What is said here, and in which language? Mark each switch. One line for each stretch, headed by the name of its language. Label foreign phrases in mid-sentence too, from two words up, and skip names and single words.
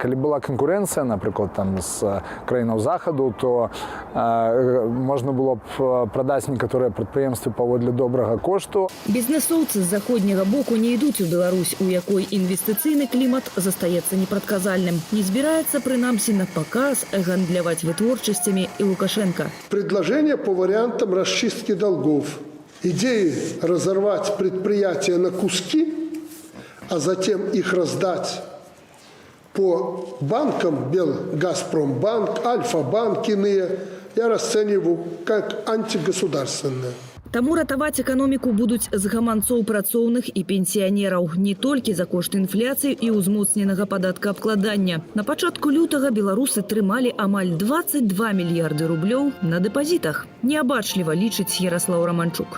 Belarusian: Калі была канкурэнцыя, напрыклад, з краінаў захаду, то можна было б прадаць некаторыя прадпрыемствы паводле добрага кошту. Бізнесоўцы з заходняга боку не ідуць у Беларусь, у якой інвестыцыйны клімат застаецца непрадказальным. Не збіраецца, прынамсі, на паказ гандляваць вытворчасцямі і Лукашенка.
Russian: Предложение по вариантам расчистки долгов. Идеи разорвать предприятия на куски, а затем их раздать по банкам, Газпромбанк, Альфа-банк, иные, я расцениваю как антигосударственные.
Belarusian: Таму ратаваць эканоміку будуць з гаманцоў працоўных і пенсіянераў. Не толькі за кошт інфляцыі і ўзмоцненага падаткаабкладання. На пачатку лютага беларусы трымалі амаль 22 мільярды рублёў на дэпазітах. Неабачліва лічыць Ярослаў Романчук.